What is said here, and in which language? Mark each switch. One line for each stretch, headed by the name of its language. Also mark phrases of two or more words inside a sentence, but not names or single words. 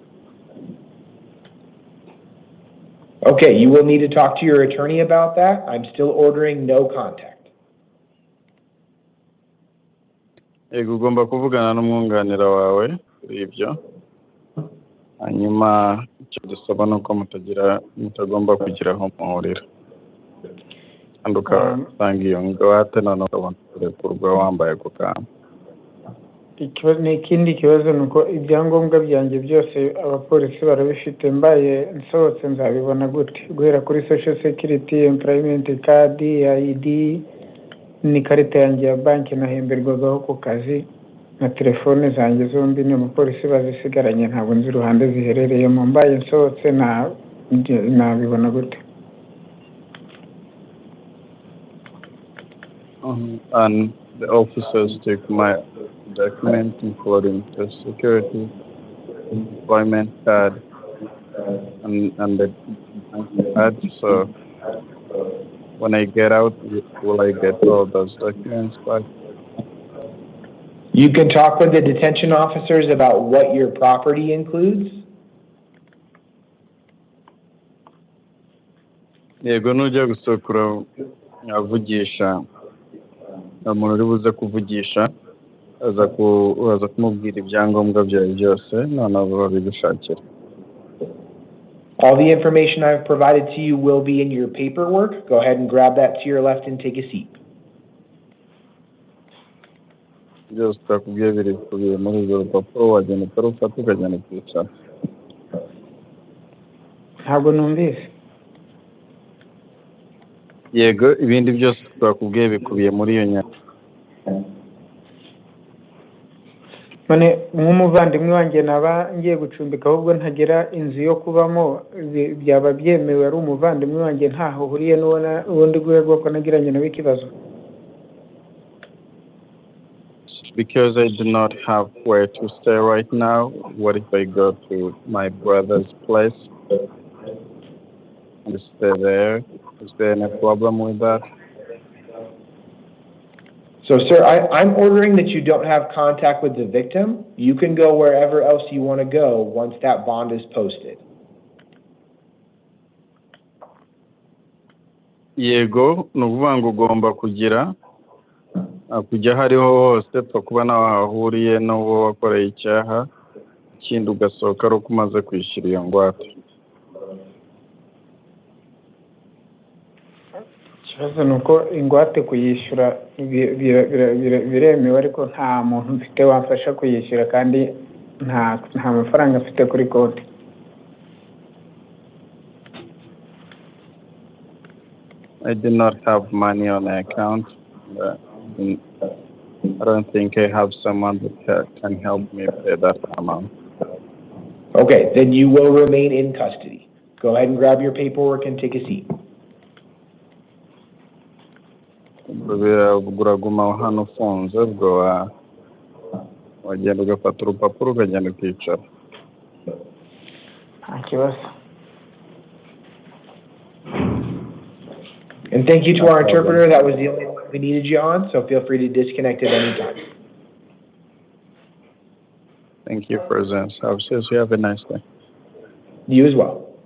English: Okay, you will need to talk to your attorney about that. I'm still ordering no contact.
Kinyarwanda: Yego, ugomba kuvugana n'umwunganira wawe kuri ibyo. Hanyuma icyo dusaba ni uko mutagomba kugira aho muhurira. Kandi ugasanga iyo ngwate noneho ukabona kurekurwa wambaye ako kantu. Ikindi kibazo ni uko ibyangombwa byanjye byose abapolisi barabifite, mbaye nsohotse nzabibona gute? Guhera kuri
English: social security, employment card, ID,
Kinyarwanda: n'ikarita yanjye ya banki nahemberwagaho ku kazi, na telefone zanjye zombi ni abapolisi bazisigaranye, ntabwo nzi uruhande ziherereyemo. Mbaye nsohotse nabibona gute?
English: And the officers took my documents, including the security, employment card, and the card. So when I get out, will I get all those documents back? You can talk with the detention officers about what your property includes.
Kinyarwanda: Yego, nujya gusokura avugisha umuntu uri buze kuvugisha aza kumubwira ibyangombwa byawe byose noneho babigushakira.
English: All the information I've provided to you will be in your paperwork. Go ahead and grab that to your left and take a seat.
Kinyarwanda: Byose twakubwiye biri kubiye muri urwo rupapuro, wagenda ukarufata ukagenda kwicara. Ntabwo numvise. Yego, ibindi byose twakubwiye bikubiye muri iyo nyandiko. None nk'umuvandimwe wanjye naba ngiye gucumbika ahubwo ntagira inzu yo kubamo, byaba byemewe ari umuvandimwe wanjye ntaho uhuriye n'ubundi rwego ko nagiranye nawe ikibazo?
English: because I do not have where to stay right now. What if I go to my brother's place and stay there? Is there any problem with that? So, sir, I'm ordering that you don't have contact with the victim. You can go wherever else you want to go once that bond is posted.
Kinyarwanda: Yego, ni ukuvuga ngo ugomba kujya aho ariho hose pfa kuba nawe hahuriye n'uwo wakoreye icyaha, ikindi ugasohoka ari uko umaze kwishyura iyo ngwate. Ikibazo ni uko ingwate kuyishyura biremewe, ariko nta muntu mfite wamfasha kuyishyura kandi nta mafaranga afite kuri konti.
English: I do not have money on the account. I don't think I have someone that can help me pay that amount. Okay, then you will remain in custody. Go ahead and grab your paperwork and take a seat.
Kinyarwanda: Uraguma hano ufunze ubwo wagenda ugafata urupapuro ukagenda ukicara. Nta kibazo.
English: And thank you to our interpreter. That was the only one we needed you on, so feel free to disconnect at any time. Thank you, President. Officers, you have a nice day. You as well.